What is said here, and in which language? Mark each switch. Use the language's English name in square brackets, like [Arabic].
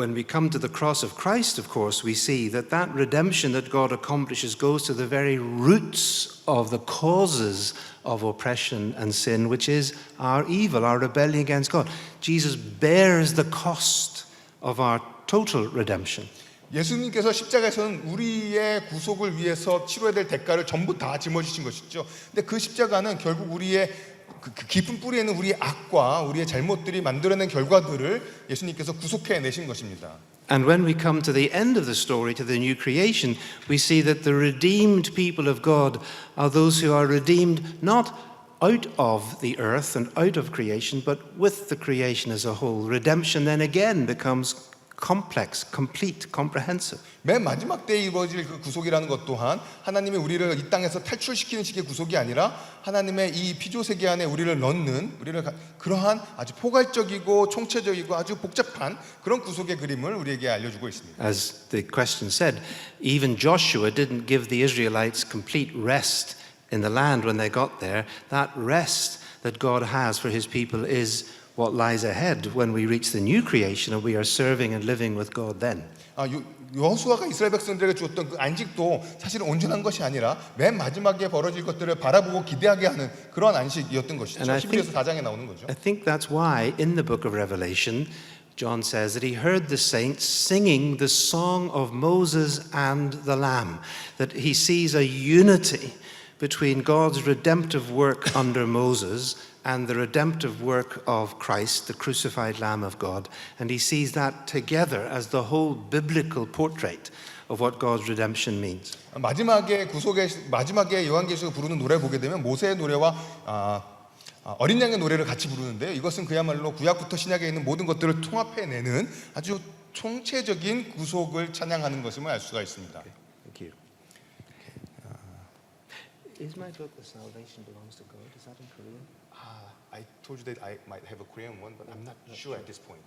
[English] When we come to the cross of Christ, of course, we see that that redemption that God accomplishes goes to the very roots of the causes of oppression and sin, which is our evil, our rebellion against God. Jesus bears the cost of our total redemption. [Korean] 예수님께서 십자가에서는 우리의 구속을 위해서 치러야 될 대가를 전부 다 짊어지신 것이죠. 근데 그 십자가는 결국 우리의 그 깊은 뿌리에는 우리의 악과 우리의 잘못들이 만들어낸 결과들을 예수님께서 구속해 내신 것입니다. [English] And when we come to the end of the story, to the new creation, we see that the redeemed people of God are those who are redeemed not out of the earth and out of creation, but with the creation as a whole. Redemption then again becomes complex, complete, comprehensive. [Korean] 맨 마지막 때에 이루어질 그 구속이라는 것 또한 하나님이 우리를 이 땅에서 탈출시키는 식의 구속이 아니라 하나님의 이 피조 세계 안에 우리를 넣는 그러한 아주 포괄적이고 총체적이고 아주 복잡한 그런 구속의 그림을 우리에게 알려주고 있습니다. [English] As the question said, even Joshua didn't give the Israelites complete rest in the land when they got there. That rest that God has for his people is what lies ahead when we reach the new creation and we are serving and living with God then. [Korean] 여호수아가 이스라엘 백성들에게 주었던 그 안식도 사실은 온전한 것이 아니라 맨 마지막에 벌어질 것들을 바라보고 기대하게 하는 그런 안식이었던 것이죠. [English] And I [Korean] 히브리서 4장에 나오는 거죠. [English] I think that's why in the book of Revelation, John says that he heard the saints singing the song of Moses and the Lamb, that he sees a unity between God's redemptive work under Moses and the redemptive work of Christ, the crucified Lamb of God. And he sees that together as the whole biblical portrait of what God's redemption means. [Korean] 마지막에 요한계시록 부르는 노래 보게 되면 모세의 노래와 어린 양의 노래를 같이 부르는데요. 이것은 그야말로 구약부터 신약에 있는 모든 것들을 통합해내는 아주 총체적인 구속을 찬양하는 것임을 알 수가 있습니다. [English] Thank you. Is my book The Salvation Belongs to God? Is that in Korean? I told you that I might have a Korean one, but I'm not sure at this point.